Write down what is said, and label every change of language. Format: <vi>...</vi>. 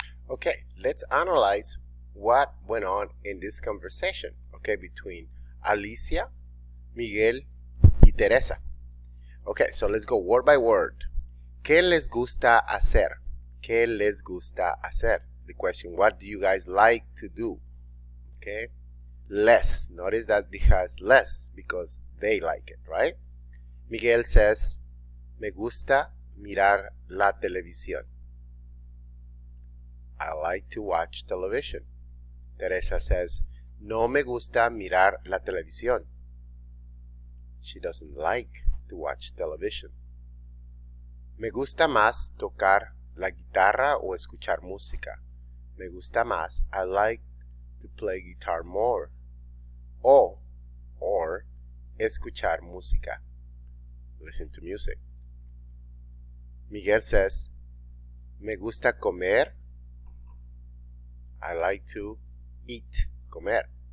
<en>Okay, let's analyze what went on in this conversation, okay, between Alicia, Miguel, y Teresa. Okay, so let's go word by word.</en> <es>¿Qué les gusta hacer? ¿Qué les gusta hacer?</es> <en>The question, what do you guys like to do? Okay, less. Notice that it has less because they like it, right?</en> <es>Miguel</es> <en>says,</en> <es>me gusta mirar la televisión.</es> <en>I like to watch television.</en> <es>Teresa</es> <en>says,</en> <es>no me gusta mirar la televisión.</es> <en>She doesn't like to watch television.</en> <es>Me gusta más tocar la guitarra o escuchar música. Me gusta más.</es> <en>I like to play guitar more. Or</en> <es>escuchar música.</es> <en>Listen to music. Miguel says,</en> <es>me gusta comer.</es> <en>I like to eat, comer.</en>